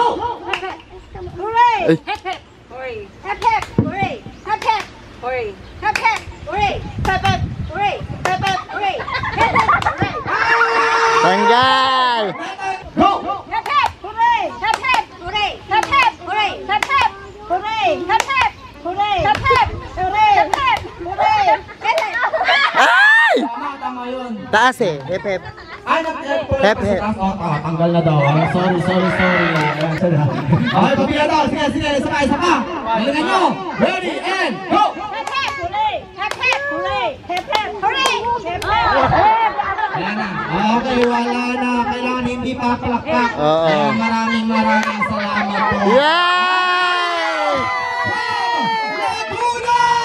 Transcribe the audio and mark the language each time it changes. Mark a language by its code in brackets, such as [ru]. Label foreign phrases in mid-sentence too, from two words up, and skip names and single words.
[en] Hooray! [tl] Ay. [en] Hep hep! Hooray! Hep hep! Hooray! Hep hep! Hooray! Hep hep! Hooray! Hep hep! Hooray! Hep hep! Hooray! Hep hep! Hooray! [tl] Tanggal! Go! [en] Hep hep! Hooray! Hep hep! Hooray! Hep hep! Hooray! Hep hep! Hooray! Hep hep! Hooray! Hep hep! Hooray! Hep hep! Hooray! Hep hep! [tl] Ay! Tama yun. Taas eh. [en] Hep hep. [tl] Ay, [en] Hep, hep. [tl] Tanggal na daw. Sorry. Ayan, sana. Okay, pabila daw. Sige, isa pa. Galingan nyo. [en] Ready, and go! Hep hep! Hooray! Hep hep! Hooray! Hep hep! Hooray! Hep hep! [tl] Ayan na. Okay, wala na. Kailangan hindi pa palakpak. Oo. Kaya maraming salamat po. Yay! Laguna!